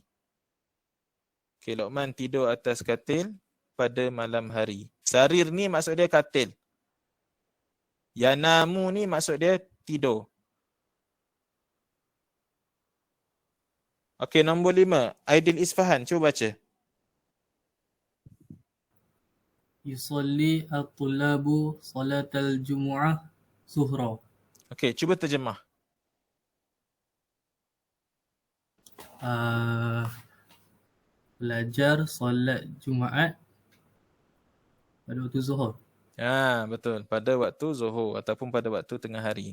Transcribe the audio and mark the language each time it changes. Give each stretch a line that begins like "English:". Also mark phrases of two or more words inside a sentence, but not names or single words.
Malay: Okey, Luqman tidur atas katil pada malam hari. Sarir ni maksud dia katil. Yanamu ni maksud dia tidur. Okey, nombor 5. Aidil Isfahan, cuba baca.
Arabic: يصلي الطلاب صلاة الجمعة ظهرا.
Malay: Okey, cuba terjemah. Pelajar solat Jumaat pada waktu zuhur. Betul. Pada waktu zuhur ataupun pada waktu tengah hari.